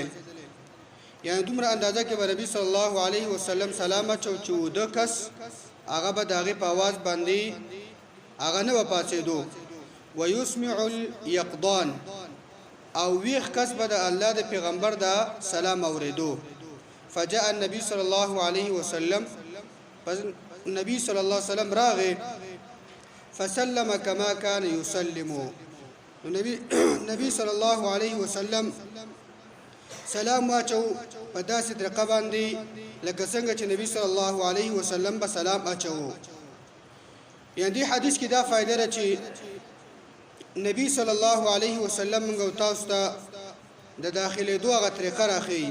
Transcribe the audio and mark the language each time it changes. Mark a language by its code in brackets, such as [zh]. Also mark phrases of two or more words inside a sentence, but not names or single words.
[ps] یعنی دومره اندازه کې به نبي [ar] صلی الله علیه وسلم [ps] سلام اچو چې اوده کس هغه به د هغې په اواز باندې هغه نه به پاڅېدو. [ar] ویسمع الیقظان، [ps] او ویښ کس به د الله د پیغمبر د سلام اورېدو. [ar] فجاء النبي صلی الله علیه وسلم، [ps] نبی صلی الله علیه وسلم راغی. [ar] فسلم كما كان يسلم، [ps] نبی [ar] صلی الله علیه وسلم [ps] سلام واچو په داسې طریقه باندې لکه څنګه چې نبی [ar] صلی الله علیه وسلم [ps] به سلام اچو. یعنی دې حدیث کې دا فائدہ ده چې نبی [ar] صلی الله علیه وسلم [ps] موږ تاسو ته د داخلي دوه طریقه راخی.